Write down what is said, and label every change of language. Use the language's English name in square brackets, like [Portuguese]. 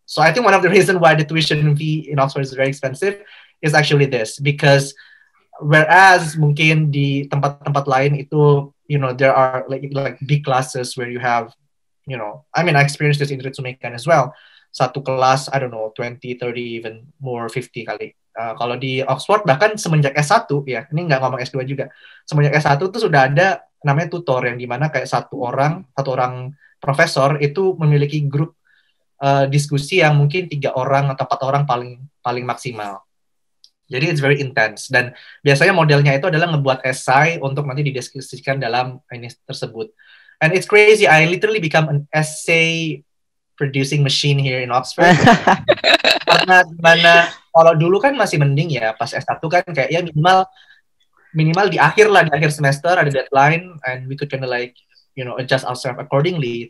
[English] So I think one of the reason why the tuition fee in Oxford is very expensive is actually this, because whereas [Indonesian] mungkin di tempat-tempat lain itu [English] there are like big classes where you have I experienced this in Ritsumekan as well. [Indonesian] Satu kelas, [English] I don't know, [Indonesian] 20, 30, [English] even more [Indonesian] 50 kali. Kalau di Oxford bahkan semenjak S1 ya, ini nggak ngomong S2 juga. Semenjak S1 tuh sudah ada namanya tutor yang dimana kayak satu orang profesor itu memiliki grup diskusi yang mungkin 3 orang atau 4 orang paling maksimal. Jadi [English] it's very intense, [Indonesian] dan biasanya modelnya itu adalah ngebuat esai untuk nanti didiskusikan dalam ini tersebut. [English] And it's crazy, I literally become an essay producing machine here in Oxford. [Indonesian] Karena kalau dulu kan masih mending ya, pas S1 kan kayak ya minimal minimal di akhir semester ada [English] deadline and we could kind of like adjust ourselves accordingly.